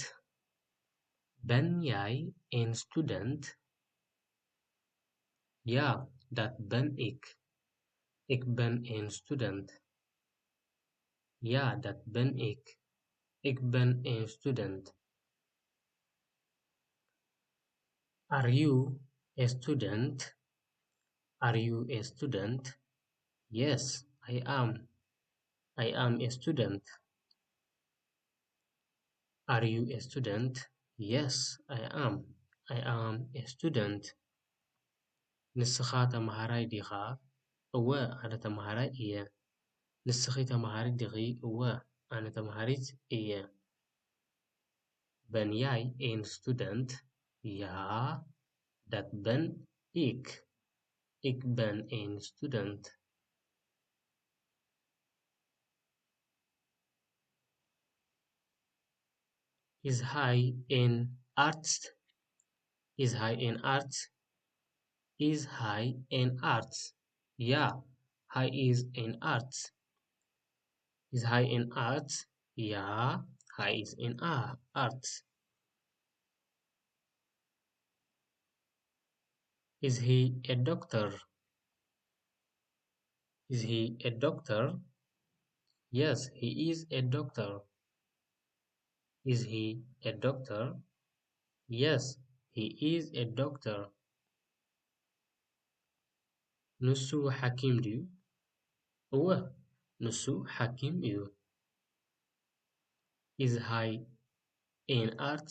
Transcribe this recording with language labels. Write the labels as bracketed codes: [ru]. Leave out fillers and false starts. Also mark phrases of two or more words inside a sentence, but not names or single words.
[nl] Ben jij een student? Ja, dat ben ik. Ik ben een student. Ja, dat ben ik. Ik ben een student. [en] Are you a student? Are you a student? Yes, I am. I am a student. Are you a student? Yes, I am. I am a student. [ti] ንስኻ ተማሃራይ ዲኻ? እወ ኣነ ተማሃራይ እየ። ንስኺ ተማሃሪት ዲኺ? እወ ኣነ ተማሃሪት እየ። [nl] Ben jij een student? Ja, dat ben ik. Ik ben een student. Is hij een arts? Is hij een arts? Is hij een arts? Ja, hij is in arts. Is hij in arts? Ja, hij is in arts. [en] Is he a doctor? Is he a doctor? Yes, he is a doctor. Is he a doctor? Yes, he is a doctor. [ti] ንሱ ሓኪም ድዩ? እወ ንሱ ሓኪም እዩ። [nl] Is hij in arts?